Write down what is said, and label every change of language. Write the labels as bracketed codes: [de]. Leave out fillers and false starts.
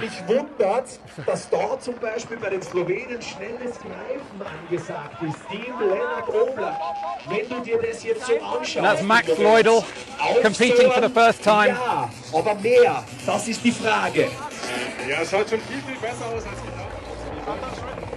[de] Was mich wundert, dass dort zum Beispiel bei den Slowenen schnelles Greifen angesagt ist. Team Lennart Oblak. Wenn du dir das jetzt so anschaust. [en] And that's Max Leudel competing for the first time. [de] Ja, aber mehr, das ist die Frage. Ja, es schaut schon viel besser aus als gedacht.